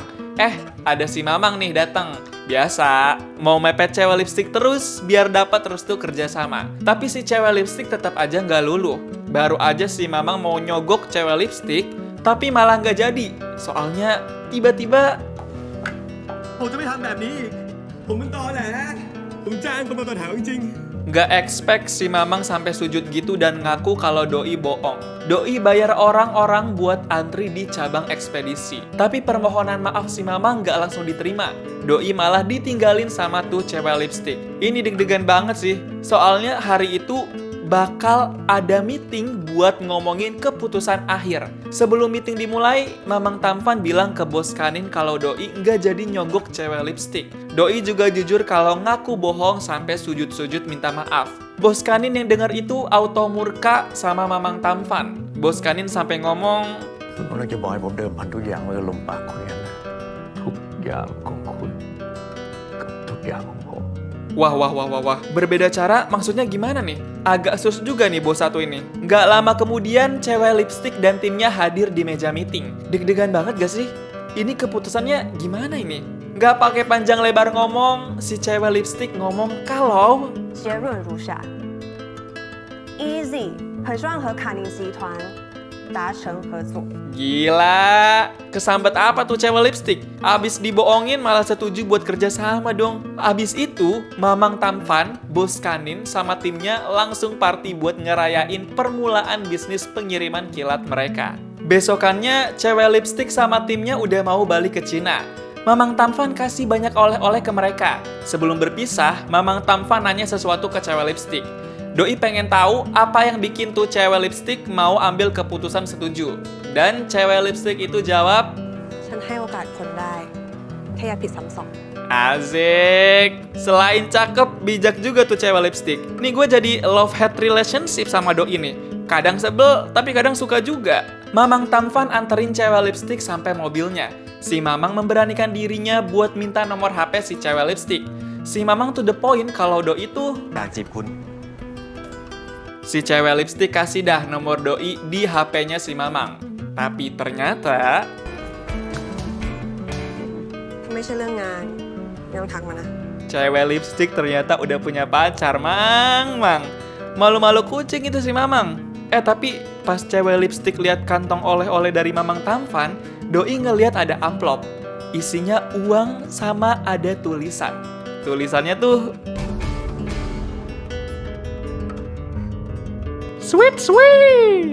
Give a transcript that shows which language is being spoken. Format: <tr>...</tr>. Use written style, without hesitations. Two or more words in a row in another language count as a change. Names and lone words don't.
<id>Ada si Mamang nih datang. Biasa, mau mepet cewek lipstick terus biar dapat restu kerjasama. Tapi si cewek lipstick tetap aja nggak luluh. Baru aja si Mamang mau nyogok cewek lipstick, tapi malah nggak jadi. Soalnya tiba-tiba</id> <th>ผมจะไม่ทำแบบนี้อีก ผมเป็นตอแหล ผมจ้างคนมาต่อแถวจริง</th> <id>nggak expect si Mamang sampai sujud gitu dan ngaku kalau Doi bohong. Doi bayar orang-orang buat antri di cabang ekspedisi. Tapi permohonan maaf si Mamang nggak langsung diterima. Doi malah ditinggalin sama tuh cewek lipstick. Ini deg-degan banget sih. Soalnya hari itu bakal ada meeting buat ngomongin keputusan akhir. Sebelum meeting dimulai, Mamang Tampan bilang ke bos Kanin kalau Doi nggak jadi nyogok cewek lipstick. Doi juga jujur kalau ngaku bohong sampai sujud-sujud minta maaf. Bos Kanin yang dengar itu auto murka sama Mamang Tampan. Bos Kanin sampai ngomong,</id> <th>คุณกำลังจะบอกให้ผมเดิมพันทุกอย่างไว้กับลมปากคุณนะทุกอย่างของคุณกับทุกอย่างของผม</th> <id>Wah, berbeda cara maksudnya gimana nih? Agak sus juga nih bos satu ini. Nggak lama kemudian, cewek lipstick dan timnya hadir di meja meeting. Deg-degan banget gak sih? Ini keputusannya gimana ini? Nggak pakai panjang lebar ngomong, si cewek lipstick ngomong kalau</id> <zh>结论如下 ：Easy 很希望和卡宁集团达成合作。</zh> <id>Gila, kesambet apa tuh cewek lipstick? Abis dibohongin malah setuju buat kerja sama dong. Abis itu, Mamang Tampan, bos Kanin, sama timnya langsung party buat ngerayain permulaan bisnis pengiriman kilat mereka. Besokannya, cewek lipstick sama timnya udah mau balik ke Cina. Mamang Tampan kasih banyak oleh-oleh ke mereka. Sebelum berpisah, Mamang Tampan nanya sesuatu ke cewek lipstick. Doi pengen tahu apa yang bikin tuh cewek lipstick mau ambil keputusan setuju. Dan cewek lipstick itu jawab,</id> <th>ฉันให้โอกาสคนได้แค่อย่าผิดซ้ำสอง</th> <id>asik. Selain cakep, bijak juga tuh cewek lipstick. Nih gue jadi</id> <en>love-hate relationship</en> <id>sama Doi nih. Kadang sebel, tapi kadang suka juga. Mamang Tampan anterin cewek lipstick sampai mobilnya. Si Mamang memberanikan dirinya buat minta nomor HP si cewek lipstick. Si Mamang</id> <en>to the point</en> <id>kalau Doi itu</id> <th>อยากจีบคุณ</th> <id>si cewek lipstick kasih dah nomor Doi di HP-nya si Mamang. Tapi ternyata</id> <th>ถ้าไม่ใช่เรื่องงานไม่ต้องทักมานะ</th> <id>cewek lipstick ternyata udah punya pacar, Mang. Malu-malu kucing itu si Mamang. Tapi pas cewek lipstick lihat kantong oleh-oleh dari Mamang Tampan, Doi ngelihat ada amplop. Isinya uang sama ada tulisan. Tulisannya tuh</id> <en>sweet sweet.</en>